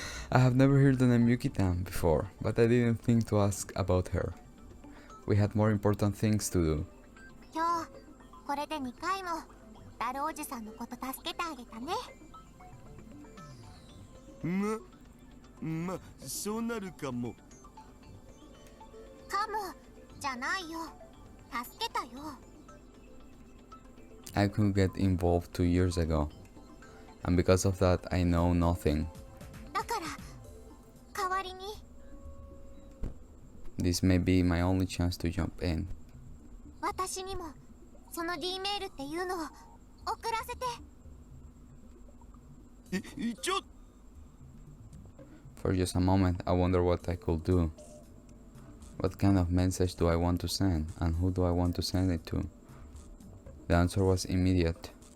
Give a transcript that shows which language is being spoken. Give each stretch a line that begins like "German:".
English: I have never heard the name Yukitan before, but I didn't think to ask about her. We had more important things to do.
Japanese: 今日これで2回もダルおじさんのこと助けてあげたね。ま、そうなるかも。かもじゃないよ、助けたよ。
English: I could get involved 2 years ago, and because of that I know nothing.
Japanese: だから代わりに
English: This may be my only chance to jump in.
Japanese: 私にもその D メールっていうのを送らせて。ちょっ。
English: For just a moment I wonder what I could do. What kind of message do I want to send, and who do I want to send it to? The answer was immediate.